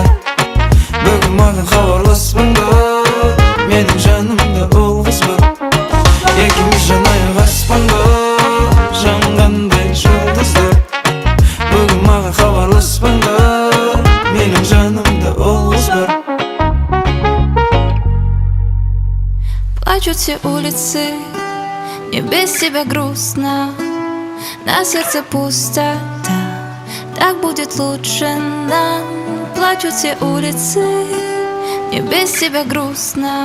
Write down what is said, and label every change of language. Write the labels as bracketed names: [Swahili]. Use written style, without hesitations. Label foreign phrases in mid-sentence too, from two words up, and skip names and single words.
[Kazakh] Бүгін маған хабарласпаңда, менің жанымда ол қыз бар. Екеуміз жанайық аспанда, жанғандай жұлдыздар. Бүгін маған хабарласпаңда, менің жанымда ол қыз бар. [Russian] Плачут все улицы, мне без тебя грустно. На сердце пустота, так будет лучше нам. Плачут все улицы, мне без тебя грустно.